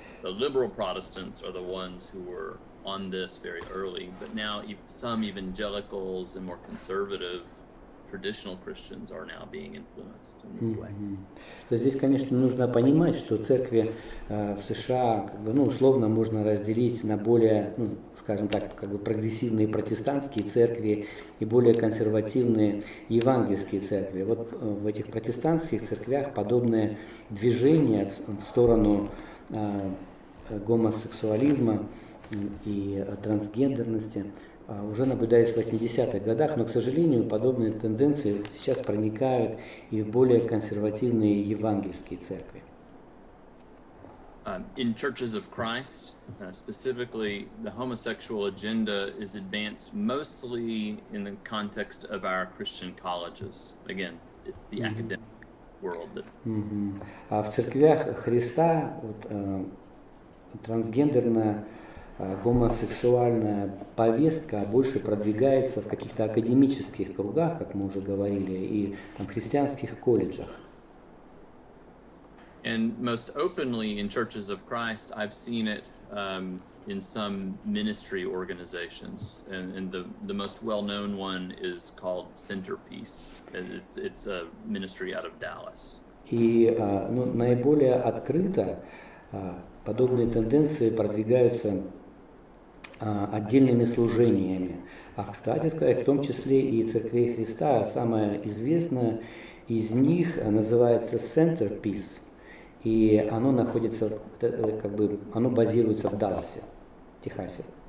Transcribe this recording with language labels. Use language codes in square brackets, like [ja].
[en] The liberal Protestants are the ones who were on this very early, but now some evangelicals and more conservative traditional Christians are now being influenced in this way. [ru] То есть здесь, конечно, нужно понимать, что церкви в США, условно можно разделить на более, скажем так, прогрессивные протестантские церкви и более консервативные евангельские церкви. Вот в этих протестантских церквях подобное движение в сторону гомосексуализма и трансгендерности уже наблюдались в 80-х годах, но, к сожалению, подобные тенденции сейчас проникают и в более консервативные евангельские церкви. [en] In churches of Christ, specifically, the homosexual agenda is advanced mostly in the context of our Christian colleges. Again, it's the academic world. [ru] А в церквях Христа трансгендерная гомосексуальная повестка больше продвигается в каких-то академических кругах, как мы уже говорили, и в христианских колледжах. [en] And most openly in churches of Christ, I've seen it in some ministry organizations, and the most well-known one is called Centerpiece. It's a ministry out of Dallas. [ru] И наиболее открыто подобные тенденции продвигаются отдельными служениями. А, кстати сказать, в том числе и церквей Христа, самое известное из них называется Centerpiece, и оно находится, оно базируется в Далласе, Техасе.